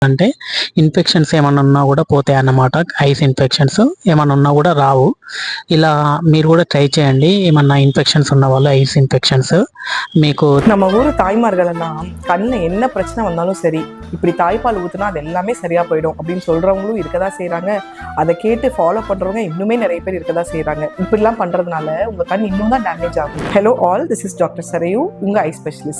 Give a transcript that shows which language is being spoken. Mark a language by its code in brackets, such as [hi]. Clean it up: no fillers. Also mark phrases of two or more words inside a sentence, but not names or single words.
[te] అంటే ఇన్ఫెక్షన్స్ ఏమన్నా ఉన్నా కూడా పోతాయి అన్నమాట. [en] eyes infections [te] ఏమన్నా ఉన్నా కూడా రావు. ఇలా మీరు కూడా ట్రై చేయండి. ఏమన్నా ఇన్ఫెక్షన్స్ ఉన్న వాళ్ళు [en] eyes infections [te] మీకు [ta] நம்ம ஊர் தாய்மார்களெல்லாம் கண்ணில் என்ன பிரச்சனை வந்தாலும் சரி, இப்படி தாய்ப்பால் ஊற்றுனா அது எல்லாமே சரியாக போயிடும் அப்படின்னு சொல்கிறவங்களும் இருக்க தான் செய்கிறாங்க. அதை கேட்டு ஃபாலோ பண்ணுறவங்க இன்னுமே நிறைய பேர் இருக்க தான் செய்கிறாங்க. இப்படிலாம் பண்ணுறதுனால உங்கள் கண் இன்னும் தான் டேமேஜ் ஆகும். [en] Hello all, this is Doctor Sarayu, [ta] உங்கள் [en] eye specialist.